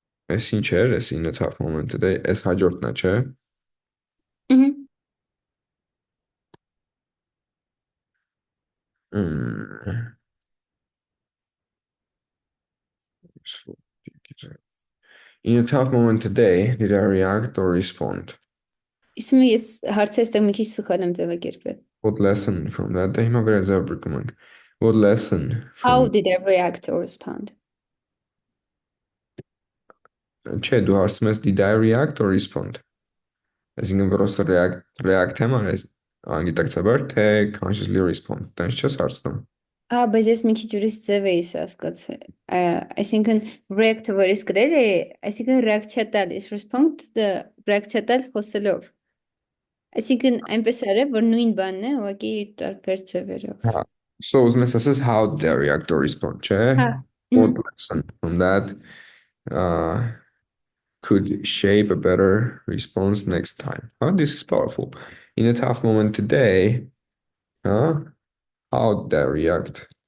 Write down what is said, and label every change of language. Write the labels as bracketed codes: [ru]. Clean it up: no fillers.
[hy] Այս ինչ էր, այս [en] in a tough moment today, [hy] այս հաջորդն է, չէ՞։ Mm. [en] In a tough moment today, did I react or respond? [hy] Իսկ ես հարցը այստեղ մի քիչ սխալ եմ ձևակերպել։ [en] What lesson from that? [hy] Դե հիմա վերաձևակերպում ենք։ [en] What lesson How from did I react or respond? [hy] Չէ, դու հարցում ես [en] did I react or respond? [hy] Այսինքն просто react եմ արել անգիտակցաբար, թե [en] consciously respond։ [hy] Տենց չես հարցնում։ Բայց ես մի քիչ ուրիշ ձև էի հասկացել։ Այսինքն react-ը որ ես գրել էի, այսինքն react-ը տալ, is respond-ը react-ը տալ խոսելով։ Այսինքն այնպես արել, որ նույն բանն է, ուղղակի տարբեր ձևերով։ [en] Հա։ So [hy] ուզում ես ասես [en] how did I react or respond, չէ։ [hy] Հա։ [en] What lesson from that could shape a better response next time? This is powerful. In a tough moment today, how did I react?